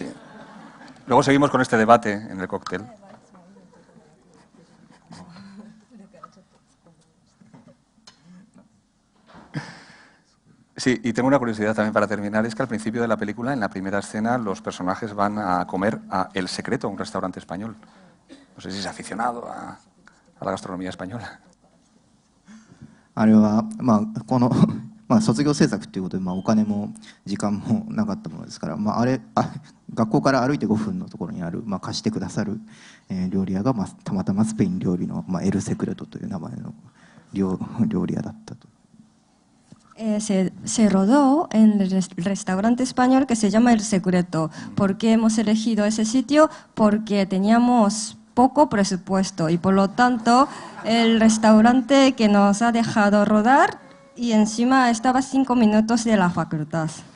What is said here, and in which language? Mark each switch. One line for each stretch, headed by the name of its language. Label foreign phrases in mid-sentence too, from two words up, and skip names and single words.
Spanish: Luego seguimos con este debate en el cóctel. Sí, y tengo una curiosidad también para terminar, es que al principio de la película, en la primera escena, los personajes van a comer a El Secreto, un restaurante español. No sé si es aficionado a la gastronomía española.
Japanese: あれは、この卒業制作ということで、お金も時間もなかったものですから、学校から歩いて5分のところにある、貸してくださる、料理屋が、たまたまスペイン料理の、エル・セクレトという名前の料理屋だったと。
Spanish: Se rodó en el restaurante español que se llama El Secreto. ¿Por qué hemos elegido ese sitio? Porque teníamos poco presupuesto y por lo tanto el restaurante que nos ha dejado rodar y encima estaba a 5 minutos de la facultad.